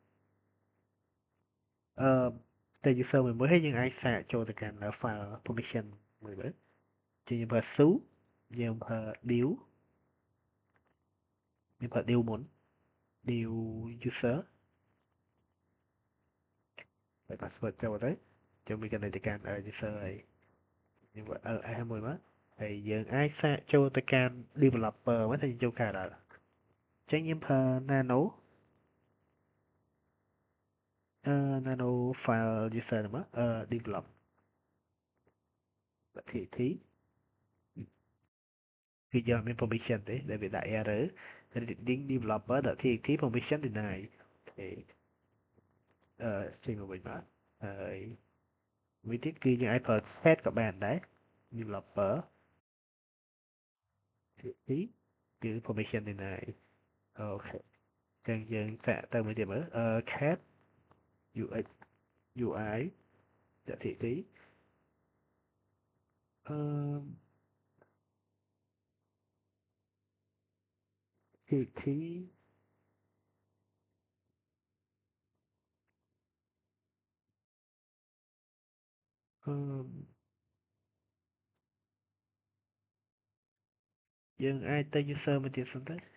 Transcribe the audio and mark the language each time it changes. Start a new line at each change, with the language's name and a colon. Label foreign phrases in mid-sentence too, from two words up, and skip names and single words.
Khmer: អឺទៅ user មួយហើយយើងអាចសាកចូលទៅកាន់
English: file permission
Khmer: មួយមើលជាយើងប្រើ su យើងប្រើ dev យើងប្រើ dev មុន
English: dev user
Khmer: ហើយ password ចូលទៅចូលមាន connect ទៅកាន់ user ហើយយើងប្រើ ls មួយមកហើយយើងអាចសាកចូលទៅកាន់ developer មកតែយើងចូលកើតអត់អញ្ចឹងយើងប្រើ
English: nano file user
Khmer: ហ្នឹងមកdevelop .txt គឺយើងអត់មាន permission ទេដែលវាដាក់
English: error reading developer.txt permission denied
Khmer: អូខេចេញមកវិញមកហើយមួយទៀតគឺយើងអាចប្រើ set ក៏បានដែរ developer txt គឺ
English: permission denied
Khmer: អូខេចឹងយើងសាកទៅមួយទៀតមើល
English: cat ux
Khmer: ui.txt អឺ txt អឺយើងអាចទៅ user មួយទៀតសិនទៅ